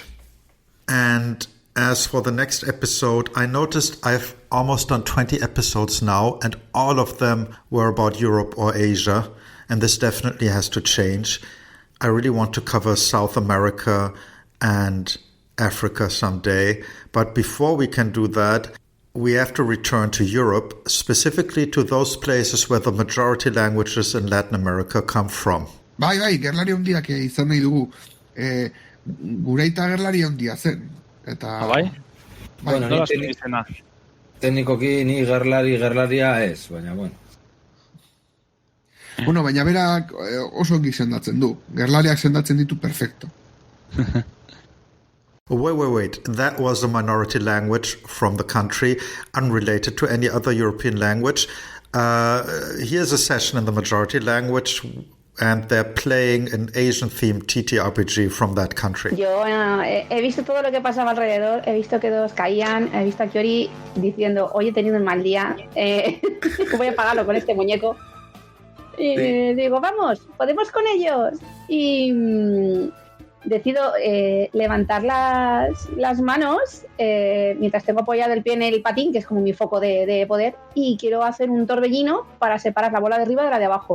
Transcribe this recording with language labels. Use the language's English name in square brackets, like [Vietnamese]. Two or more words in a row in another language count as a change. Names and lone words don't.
[English] And as for the next episode, I noticed I've almost done 20 episodes now, and all of them were about Europe or Asia, and this definitely has to change. I really want to cover South America and Africa someday, but before we can do that, we have to return to Europe, specifically to those places where the majority languages in Latin America come from. [Basque] Bai, gerlari handia que izan nahi dugu. Gureita gerlari handia zen. Eta... Bai? Bai, Nola zuen izena? Teknikoki ni gerlaria ez, baina bueno. Bueno, baina berak oso ongi sendatzen du. Gerlariak sendatzen ditu perfecto. [English] Wait. That was a minority language from the country, unrelated to any other European language. Here's a session in the majority language and they're playing an Asian-themed TTRPG from that country. [Spanish] Yo he visto todo lo que pasaba alrededor, he visto que todos caían, he visto a Kiori diciendo, hoy he tenido un mal día, voy a pagarlo con este muñeco. Y digo, vamos, podemos con ellos. Y decido levantar las manos mientras tengo apoyado el pie en el patín, que es como mi foco de poder, y quiero hacer un torbellino para separar la bola de arriba de la de abajo.